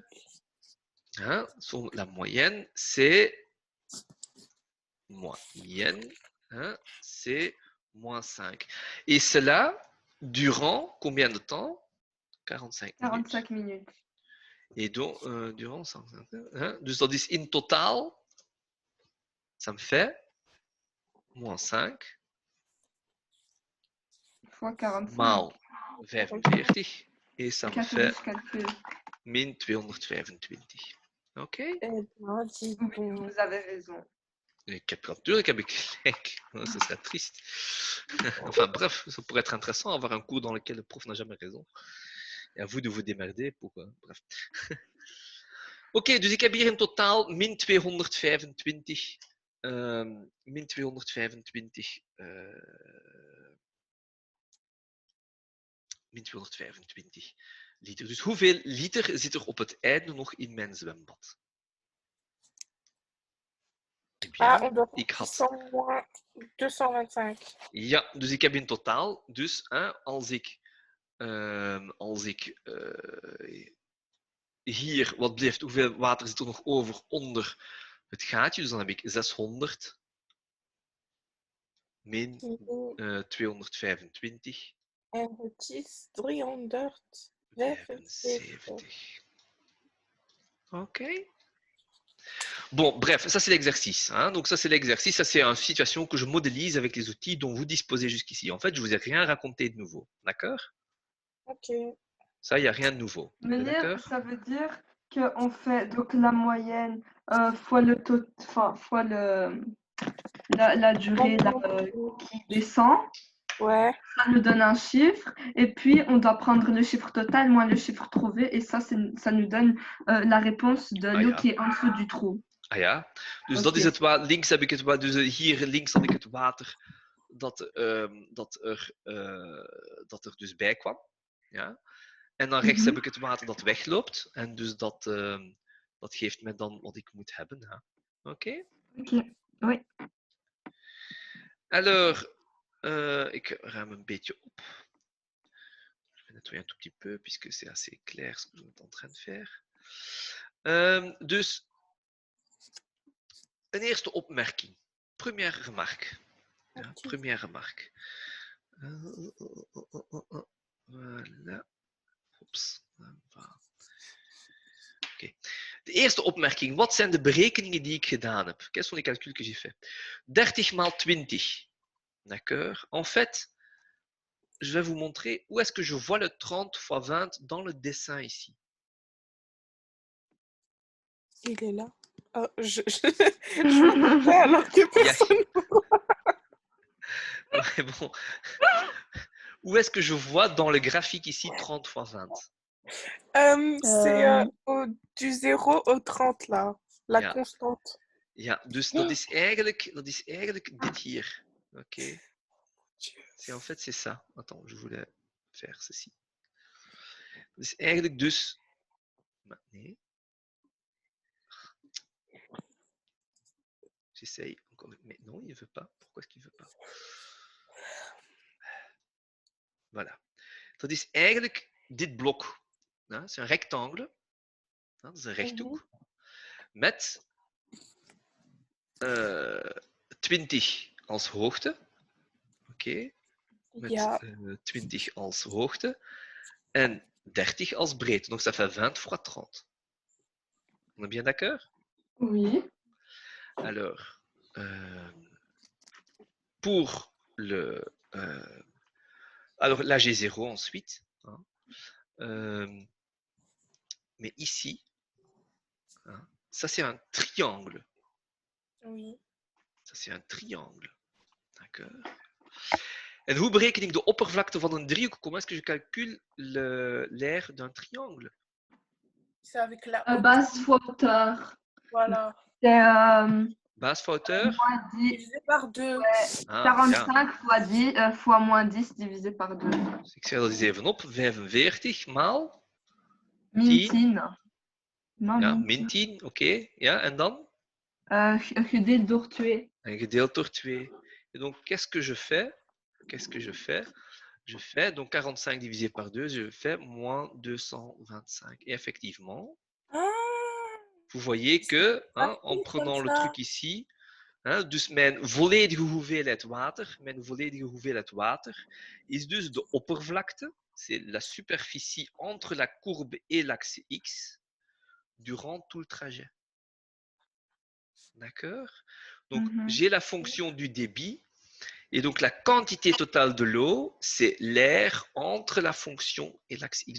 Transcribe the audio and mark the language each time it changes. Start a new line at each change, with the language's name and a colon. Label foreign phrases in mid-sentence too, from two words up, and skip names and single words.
French: hein, la moyenne, c'est hein, c'est moins 5. Et cela durant combien de temps? 45 minutes. 45 minutes. Et donc, durant 150, hein,
Dutch: dus dat is in totaal,
French: ça me fait moins 5 Fois 45. maal 45. Et ça
Dutch: Ik
French: me
Dutch: heb
French: fait dus calcul.
Dutch: min 225. Oké?
French: Eh ben, dis Oui, donc. vous avez raison.
Dutch: Natuurlijk heb ik gelijk.
French: Ce serait triste. Enfin bref, ça pourrait être intéressant avoir un cours dans lequel le prof n'a jamais raison. Et à vous de vous démerder pour... bref.
Dutch: Oké, dus ik heb hier in totaal min 225. Min 225 min 225 liter. Dus hoeveel liter zit er op het einde nog in mijn zwembad?
French: Eh bien, Ah, on doit
Dutch: ik
French: faire
Dutch: had
French: 100 moins 225.
Dutch: Ja, dus ik heb in totaal, dus als ik hier, wat blijft, hoeveel water zit er nog over onder het gaatje? Dus dan heb ik 600 min 225, En het is 375. 75. OK.
French: Bon, bref, ça c'est l'exercice. Donc ça c'est l'exercice, ça c'est une situation que je modélise avec les outils dont vous disposez jusqu'ici. En fait, je vous ai rien raconté de nouveau, d'accord? Ok. Ça, il n'y a rien de nouveau. Mais D'accord? ça veut dire qu'on fait donc la moyenne fois le taux, enfin, fois la durée là, qui descend. Ouais. Ça nous donne un chiffre et puis on doit prendre le chiffre total moins le chiffre trouvé et ça nous donne la réponse de l'eau qui est en dessous du trou.
Dutch: Ah ja, dus Oké. dat is het water. Links heb ik het water, dus hier links had ik het water dat er dus bij kwam. Ja? En dan rechts heb ik het water dat wegloopt. En dus dat geeft mij dan wat ik moet hebben. Hè? Oké?
French: Ok, oui. Alors,
Dutch: ik ruim een beetje op.
French: Je vais nettoyer un tout petit peu, puisque c'est assez clair ce que je suis en train de faire.
Dutch: Dus, een eerste opmerking.
French: Première remarque. Ja, première remarque. Voilà.
Dutch: Oeps. Okay. De eerste opmerking. Wat zijn de berekeningen die ik gedaan heb?
French: Quels sont les calculs que j'ai fait? 30 maal 20. D'accord? En fait, je vais vous montrer où est-ce que je vois le 30 fois 20 dans le dessin ici. Il est là. Oh, je me fais alors que personne. Ouais, bon. Où est-ce que je vois dans le graphique ici 30 fois 20? C'est du 0 au 30 là. La
Dutch: Ja.
French: constante.
Dutch: Ja, dus dat is eigenlijk dit hier.
French: Oké. En fait, c'est ça. Attends, je voulais faire ceci.
Dutch: Dat is eigenlijk dus... Maar nee.
French: J'essaye encore. Mais non, il ne veut pas. Pourquoi est-ce qu'il ne veut pas? Voilà.
Dutch: Dat is eigenlijk dit blok. Dat is een rectangle. Dat is een rechthoek. Met 20 als hoogte. Oké. Met Ja. 20 als hoogte. En 30 als breedte.
French: Donc ça fait 20 fois 30. On est bien d'accord? Oui. Alors, pour le... alors là, j'ai 0 ensuite. Hein. Mais ici, hein, ça c'est un triangle. Oui. Ça c'est un triangle. D'accord.
Dutch: En hoe bereken ik de oppervlakte van een driehoek?
French: Comment est-ce que je calcule l'aire d'un triangle? C'est avec la Base fois hauteur. Voilà. C'est Base fois hauteur? moins 10. Divisé par 2. Ouais, Ah, 45
Dutch: ja.
French: fois 10 fois moins 10 divisé par 2.
Dutch: Dus ik schrijf dat eens even op. 45 maal Min 10.
French: 10. Non,
Dutch: Ja, min min 10. Oké. Ja, en dan? Gedeeld door 2. En gedeeld door 2.
French: Et donc, qu'est-ce que je fais? Je fais donc 45 divisé par 2, je fais moins 225. Et effectivement, vous voyez que, en prenant le truc ici,
Dutch: dus mijn volledige hoeveelheid water, is dus de oppervlakte,
French: c'est la superficie entre la courbe et l'axe X, durant tout le trajet. D'accord? Donc, j'ai la fonction du débit. Et donc, la quantité totale de l'eau, c'est l'air entre la fonction et l'axe X.